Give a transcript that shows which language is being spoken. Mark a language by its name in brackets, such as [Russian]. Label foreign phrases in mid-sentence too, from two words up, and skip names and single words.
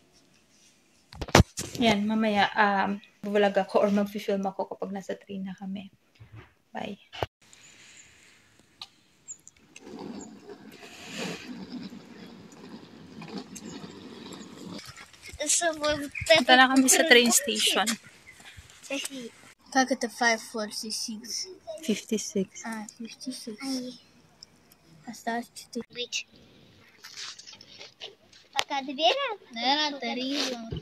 [Filipino] Yan, mamaya vlog ako or mag-film ako kapag nasa train na kami. Bye. Punta na kami sa train station. [Russian] Как это 546? 56. 56. Осталось 4. Пока дверь? Наверное, 3.